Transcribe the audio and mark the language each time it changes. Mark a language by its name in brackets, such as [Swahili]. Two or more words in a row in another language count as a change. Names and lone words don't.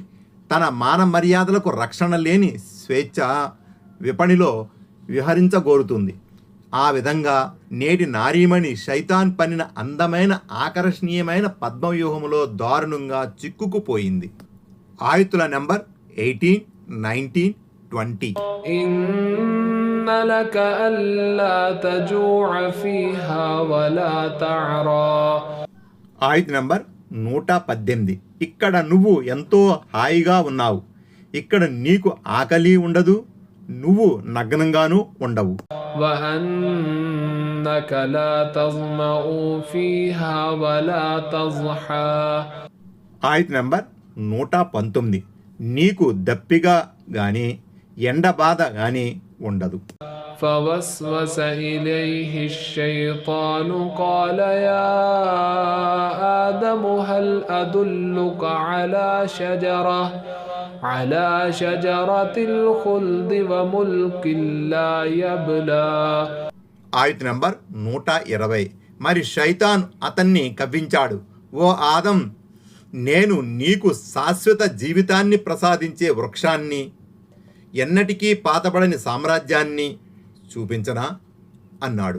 [Telugu] తన మాన మర్యాదలకు రక్షణ లేని స్వేచ్ఛ విపణిలో విహరించగోరుతుంది. ఆ విధంగా నేటి నారీమణి శైతాన్ పన్నిన అందమైన ఆకర్షణీయమైన పద్మవ్యూహంలో దారుణంగా చిక్కుకుపోయింది. ఆయుతుల నెంబర్ 18, 19, 20. [Arabic] إن لك ألا تجوع فيها ولا تعرى. [Telugu] ఆయుత్ నెంబర్ 118. ఇక్కడ నువ్వు ఎంతో హాయిగా ఉన్నావు. ఇక్కడ నీకు ఆకలి ఉండదు, నువ్వు నగ్నంగానూ ఉండవు. [Arabic] وأنك لا تظمأ فيها ولا تضحى. [Telugu] ఆయుత్ నెంబర్ 119. నీకు దప్పిగా గాని ఎండ బాధ గాని ఉండదు. [Arabic] فوسوس إليه الشيطان قال يا آدم هل أدلك على شجرة الخلد وملك لا يبلى. [Telugu] ఆయుత్ నెంబర్ 120. మరి శైతాన్ అతన్ని కవ్వించాడు, ఓ ఆదం, నేను నీకు శాశ్వత జీవితాన్ని ప్రసాదించే వృక్షాన్ని, ఎన్నటికీ పాతబడని సామ్రాజ్యాన్ని చూపించనా అన్నాడు.